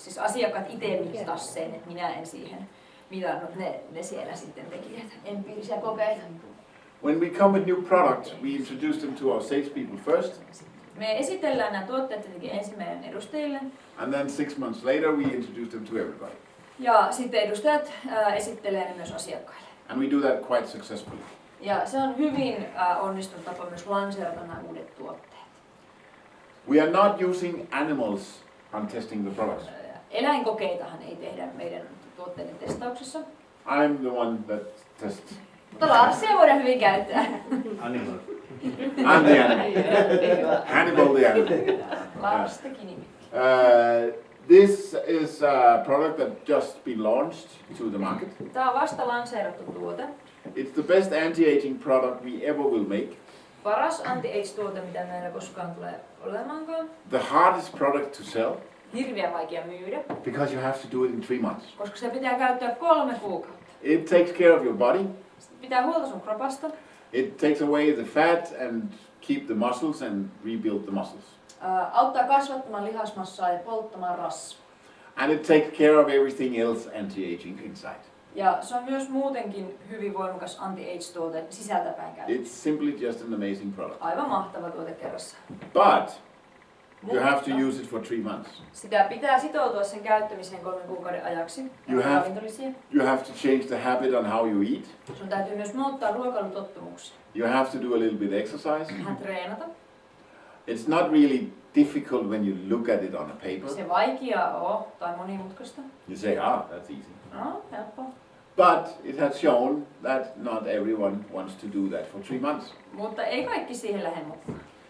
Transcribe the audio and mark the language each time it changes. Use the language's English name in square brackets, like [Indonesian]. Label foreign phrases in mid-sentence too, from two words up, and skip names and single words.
[Finnish] Siis asiakkaat itse mittasivat sen, että minä en siihen mitannut. Ne siellä sitten tekivät empiirisiä kokeita. [English] When we come with new products, we introduce them to our salespeople first, [Finnish] Me esitellään nämä tuotteet tietenkin ensin meidän edustajille. [English] and then 6 months later we introduce them to everybody. [Finnish] Ja sitten edustajat esittelee ne myös asiakkaille. [English] And we do that quite successfully. [Finnish] Ja se on hyvin onnistunut tapa myös lanseerata nämä uudet tuotteet. [English] We are not using animals on testing the products. [Finnish] Eläinkokeitahan ei tehdä meidän tuotteiden testauksessa. [English] I'm the one that tests. [Finnish] Mutta Larsia voidaan hyvin käyttää. [English] Animal. I'm the animal. Hannibal the animal. [Finnish] Lars teki nimikin. [English] This is a product that just been launched to the market. [Finnish] Tämä on vasta lanseerattu tuote. [English] It's the best anti-aging product we ever will make. [Finnish] Paras anti-age-tuote, mitä meillä koskaan tulee olemaankaan. [English] The hardest product to sell [Finnish] Hirveän vaikea myydä, [English] because you have to do it in 3 months. [Finnish] koska se pitää käyttää 3 kuukautta. [English] It takes care of your body. [Finnish] Sitten pitää huolta sun kropasta. [English] It takes away the fat and keep the muscles and rebuild the muscles. [Finnish] Auttaa kasvattamaan lihasmassaa ja polttamaan rasvaa. [English] And it takes care of everything else anti-aging inside. [Finnish] Ja se on myös muutenkin hyvin voimakas anti-age-tuote sisältäpäin käytetty. [English] It's simply just an amazing product. [Finnish] Aivan mahtava tuote kerrassa. [English] But you have to use it for 3 months. [Finnish] Sitä pitää sitoutua sen käyttämiseen 3 kuukauden ajaksi. [English] You have- [Finnish] Ravintolisia. [English] You have to change the habit on how you eat. [Finnish] Sun täytyy myös muuttaa ruokailutottumuksia. [English] You have to do a little bit exercise. [Finnish] Vähän treenata. [English] It's not really difficult when you look at it on a paper. [Finnish] Se vaikeaa on tai monimutkaista. [English] You say, that's easy. [Finnish] No, helppoa. [English] But it has shown that not everyone wants to do that for 3 months. [Finnish] Mutta ei kaikki siihen lähde mukaan.